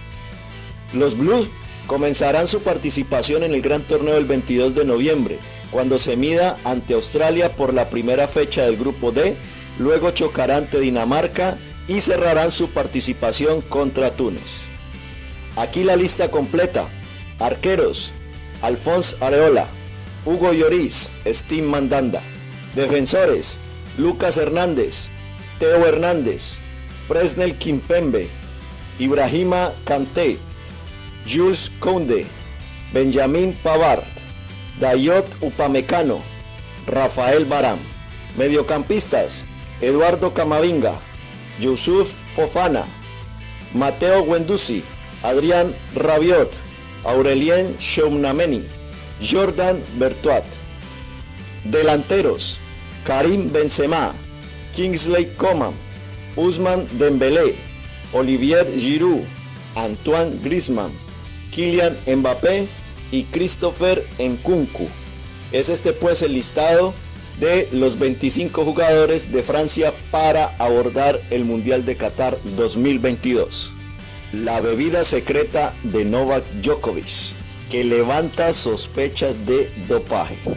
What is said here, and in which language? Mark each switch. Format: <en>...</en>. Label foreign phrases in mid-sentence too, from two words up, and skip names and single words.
<es>Los Blues comenzarán su participación en el gran torneo el 22 de noviembre, cuando se mida ante Australia por la primera fecha del grupo D, luego chocará ante Dinamarca y cerrarán su participación contra Túnez. Aquí la lista completa. Arqueros: Alphonse Areola, Hugo Lloris, Steve Mandanda. Defensores: Lucas Hernández, Theo Hernández, Presnel Kimpembe, Ibrahima Kanté, Jules Koundé, Benjamin Pavard, Dayot Upamecano, Rafael Varane. Mediocampistas: Eduardo Camavinga, Youssouf Fofana, Matteo Guendouzi, Adrien Rabiot, Aurelien Tchouameni, Jordan Bertoit. Delanteros: Karim Benzema, Kingsley Coman, Ousmane Dembélé, Olivier Giroud, Antoine Griezmann, Kylian Mbappé y Christopher Nkunku. Es este pues el listado de los 25 jugadores de Francia para abordar el Mundial de Qatar 2022. La bebida secreta de Novak Djokovic, que levanta sospechas de dopaje.</es>